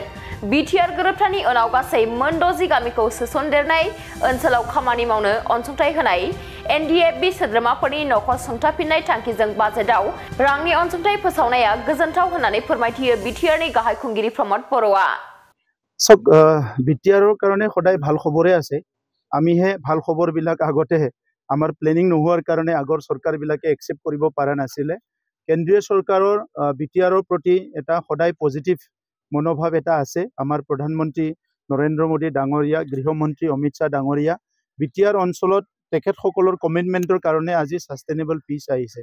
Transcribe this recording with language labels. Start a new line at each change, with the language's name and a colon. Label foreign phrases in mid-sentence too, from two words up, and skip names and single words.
Bodo: बिटिआर गोरोबथानि उनाव गासै मोन 60 गामिखौ सोसनदेरनाय ओनसोलाव खामानि मावनो अनसुंथाइ होनाय एनडिएफबि सोद्रोमाफोरनि न'खर सुंथाफिननाय थांखिजों बाजेटआव रांनि अनसुंथाइ फोसावनाया गोजोनथाव होननानै फोरमायथियो बिटिआरनि गाहाय खुंगिरि प्रमद बर'आ।
Assamese: बिटिआৰৰ কাৰণে সদায় ভাল খবৰে আছে। আমিহে ভাল খবৰবিলাক আগতেহে আমাৰ প্লেনিং নোহোৱাৰ কাৰণে আগৰ চৰকাৰবিলাকে একচেপ্ট কৰিব পৰা নাছিলে। কেন্দ্ৰীয় চৰকাৰৰ বিটিআৰৰ প্ৰতি এটা সদায় পজিটিভ মনোভাৱ এটা আছে। আমাৰ প্ৰধানমন্ত্ৰী নৰেন্দ্ৰ মোদী ডাঙৰীয়া, গৃহমন্ত্ৰী অমিত শ্বাহ ডাঙৰীয়া বিটিআৰ অঞ্চলত তেখেতসকলৰ কমিটমেণ্টৰ কাৰণে আজি সাষ্টেইনেবল পিচ আহিছে।